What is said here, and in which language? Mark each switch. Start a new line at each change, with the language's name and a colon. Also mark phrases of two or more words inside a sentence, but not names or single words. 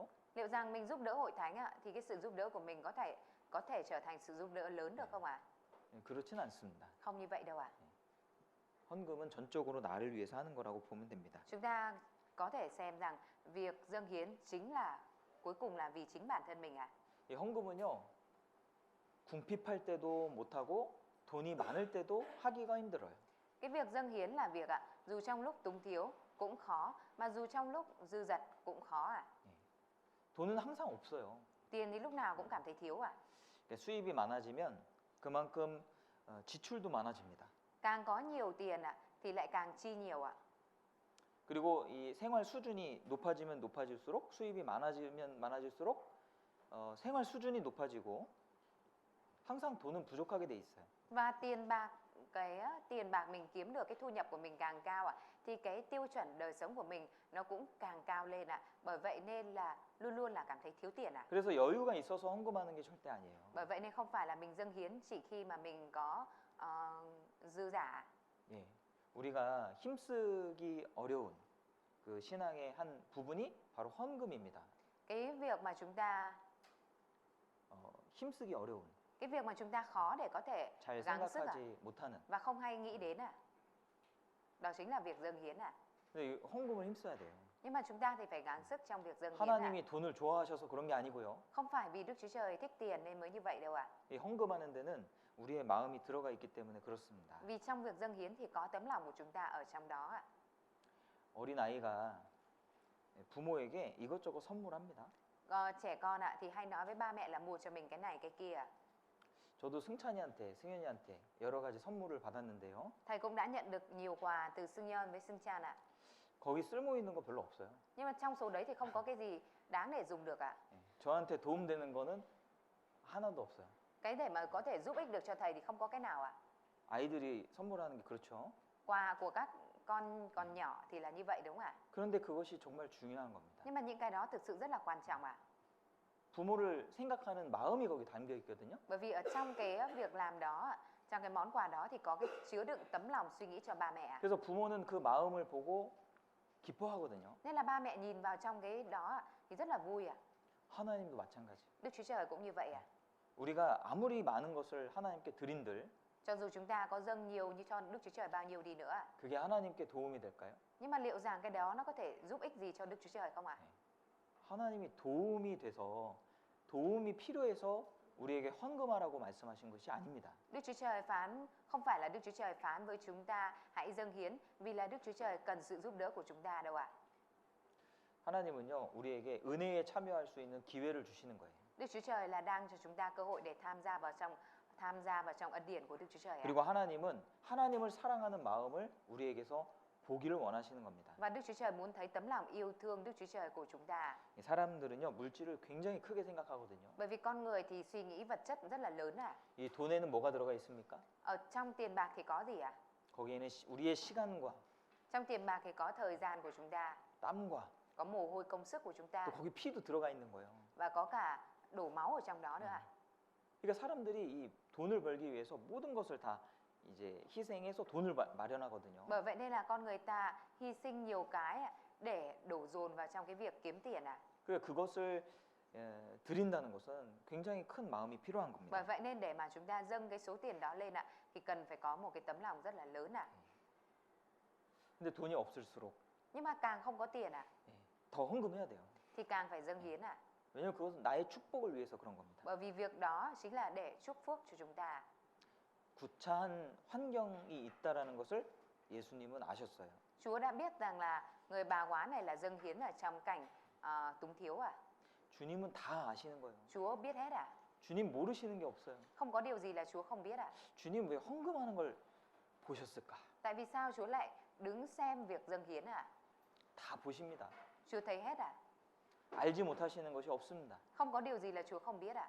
Vietnamese: Liệu rằng mình giúp đỡ hội thánh ạ, thì cái sự giúp đỡ của mình có thể trở thành sự giúp đỡ lớn được không ạ?
Korean: 그렇진 않습니다.
Vietnamese: Không như vậy đâu ạ.
Korean: 헌금은 전적으로 나를 위해서 하는 거라고 보면 됩니다.
Vietnamese: Chúng ta có thể xem rằng việc dâng hiến chính là cuối cùng là vì chính bản thân mình ạ.
Korean: 이 헌금은요, 궁핍할 때도 못하고 돈이 많을 때도 하기가 힘들어요.
Vietnamese: Cái việc dâng hiến là việc ạ, dù trong lúc túng thiếu cũng khó, mà dù trong lúc dư dật cũng khó ạ.
Korean: 돈은 항상 없어요.
Vietnamese: Tiền thì lúc nào cũng cảm thấy thiếu ạ.
Korean: 수입이 많아지면 그만큼 지출도 많아집니다.
Vietnamese: Càng có nhiều tiền ạ, thì lại càng chi nhiều ạ.
Korean: 그리고 이 생활 수준이 높아지면 높아질수록 수입이 많아지면 많아질수록 생활 수준이 높아지고 항상 돈은 부족하게 돼 있어요.
Vietnamese: Và tiền bạc mình kiếm được, cái thu nhập của mình càng cao ạ, thì cái tiêu chuẩn đời sống của mình nó cũng càng cao lên ạ. Bởi vậy nên là luôn luôn là cảm thấy thiếu tiền ạ.
Korean: 그래서 여유가 있어서 헌금하는 게 절대 아니에요.
Vietnamese: Bởi vậy nên không phải là mình dâng hiến chỉ khi mà mình có dư giả.
Korean: 예, 우리가 힘쓰기 어려운 그 신앙의 한 부분이 바로 헌금입니다.
Vietnamese: Cái việc mà chúng ta
Korean: 힘쓰기 어려운,
Vietnamese: cái việc mà chúng ta khó để có thể
Korean: 잘
Vietnamese: gắng sức ạ,
Korean: 생각하지 못하는.
Vietnamese: và không hay nghĩ đến ạ. Đó chính là việc dâng hiến ạ.
Korean: 근데 이 헌금을 힘써야 돼요.
Vietnamese: Nhưng mà chúng ta thì phải gắng sức trong việc dâng hiến ạ.
Korean: 하나님이 돈을 좋아하셔서 그런 게 아니고요.
Vietnamese: Không phải vì Đức Chúa Trời thích tiền nên mới như vậy đâu ạ.
Korean: 이 헌금하는 데는 우리의 마음이 들어가 있기 때문에 그렇습니다.
Vietnamese: Vì trong việc dâng hiến thì có tấm lòng của chúng ta ở trong đó ạ.
Korean: 어린 아이가 부모에게 이것저것 선물합니다.
Vietnamese: Trẻ con ạ thì hay nói với ba mẹ là mua cho mình cái này cái kia.
Korean: 저도 승찬이한테, 승현이한테 여러 가지 선물을 받았는데요.
Vietnamese: Thầy cũng đã nhận được nhiều quà từ Sương Nhơn với Sương Chan ạ.
Korean: 거기 쓸모 있는 거 별로 없어요.
Vietnamese: Nhưng mà trong số đấy thì không có cái gì đáng để dùng được ạ.
Korean: 저한테 도움되는 거는 하나도 없어요.
Vietnamese: Cái để mà có thể giúp ích được cho thầy thì không có cái nào ạ.
Korean: 아이들이 선물하는 게 그렇죠.
Vietnamese: Quà của các con còn nhỏ thì là như vậy đúng không ạ?
Korean: 그런데 그것이 정말 중요한 겁니다.
Vietnamese: Nhưng mà những cái đó thực sự rất là quan trọng ạ.
Korean: 부모를 생각하는 마음이 거기 담겨 있거든요.
Vietnamese: Bởi vì ở trong cái việc làm đó, trong cái món quà đó thì có cái chứa đựng tấm lòng suy nghĩ cho ba mẹ ạ.
Korean: 그래서 부모는 그 마음을 보고 기뻐하거든요.
Vietnamese: Nên là ba mẹ nhìn vào trong cái đó thì rất là vui ạ.
Korean: 하나님도 마찬가지.
Vietnamese: Đức Chúa Trời cũng như vậy ạ.
Korean: 우리가 아무리 많은 것을 하나님께 드린들
Vietnamese: Cho dù chúng ta có dâng nhiều như cho Đức Chúa Trời bao nhiêu đi nữa ạ.
Korean: 그게 하나님께 도움이 될까요?
Vietnamese: Nhưng mà liệu rằng cái đó nó có thể giúp ích gì cho Đức Chúa Trời không ạ?
Korean: 하나님이 도움이 돼서 도움이 필요해서 우리에게 헌금하라고 말씀하신 것이 아닙니다.
Vietnamese: Đức Chúa Trời phán không phải là Đức Chúa Trời phán với chúng ta hãy dâng hiến vì là Đức Chúa Trời cần sự giúp đỡ của chúng ta đâu ạ.
Korean: 하나님은요, 우리에게 은혜에 참여할 수 있는 기회를 주시는 거예요.
Vietnamese: Đức Chúa Trời là đang cho chúng ta cơ hội để tham gia vào trong ân điển của Đức Chúa Trời ạ.
Korean: 그리고 하나님은 하나님을 사랑하는 마음을 우리에게서 보기를 원하시는 겁니다.
Vietnamese: Và Đức Chúa Trời muốn thấy tấm lòng yêu thương Đức Chúa Trời của chúng ta.
Korean: 사람들은요, 물질을 굉장히 크게 생각하거든요.
Vietnamese: Bởi vì con người thì suy nghĩ vật chất rất là lớn ạ.
Korean: 이 돈에는 뭐가 들어가 있습니까?
Vietnamese: Ở trong tiền bạc thì có gì ạ?
Korean: 거기에는 우리의 시간과
Vietnamese: Trong tiền bạc thì có thời gian của chúng ta,
Korean: 땀과
Vietnamese: có mồ hôi công sức của chúng ta
Korean: 또 거기 피도 들어가 있는 거예요.
Vietnamese: và có cả đổ máu ở trong đó nữa ạ.
Korean: 그러니까 사람들이 이 돈을 벌기 위해서 모든 것을 다 이제 희생해서 돈을 마련하거든요.
Vietnamese: Bởi vậy nên là con người ta hy sinh nhiều cái ạ, để đổ dồn vào trong cái việc kiếm tiền ạ.
Korean: 그러니까 그것을 드린다는 것은 굉장히 큰 마음이 필요한 겁니다.
Vietnamese: Bởi vậy nên để mà chúng ta dâng cái số tiền đó lên ạ thì cần phải có một cái tấm lòng rất là lớn ạ.
Korean: 근데 돈이 없을수록
Vietnamese: Nhưng mà càng không có tiền ạ
Korean: 더 헌금해야 돼요.
Vietnamese: thì càng phải dâng hiến ạ.
Korean: 왜냐면 그것은 나의 축복을 위해서 그런 겁니다.
Vietnamese: Bởi vì việc đó chính là để chúc phúc cho chúng ta.
Korean: 구차한 환경이 있다라는 것을 예수님은 아셨어요.
Vietnamese: Chúa đã biết rằng là người bà quá này là dâng hiến ở trong cảnh túng thiếu à?
Korean: 주님은 다 아시는 거예요.
Vietnamese: Chúa biết hết à?
Korean: 주님 모르시는 게 없어요.
Vietnamese: Không có điều gì là Chúa không biết à?
Korean: 주님 왜 헌금하는 걸 보셨을까?
Vietnamese: Tại vì sao Chúa lại đứng xem việc dâng hiến à?
Korean: 다 보십니다.
Vietnamese: Chúa thấy hết à?
Korean: 알지 못하시는 것이 없습니다.
Vietnamese: Không có điều gì là Chúa không biết à?